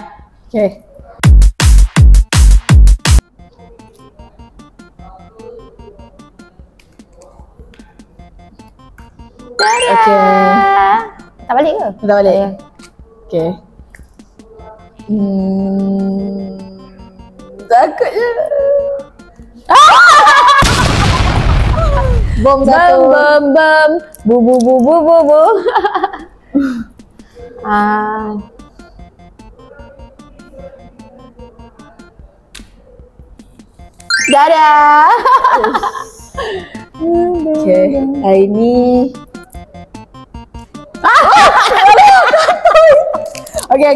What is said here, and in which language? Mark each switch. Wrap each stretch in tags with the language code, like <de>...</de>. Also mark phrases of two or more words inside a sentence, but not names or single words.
<en>Okay. Okay.</en> <ms>Tak balik ke? Tak balik. Ya. Okay. Takut je. Bom satu. Bam bam bu bu bu bu bu bu. Dadah. Okay. Hari ni Okay.</ms>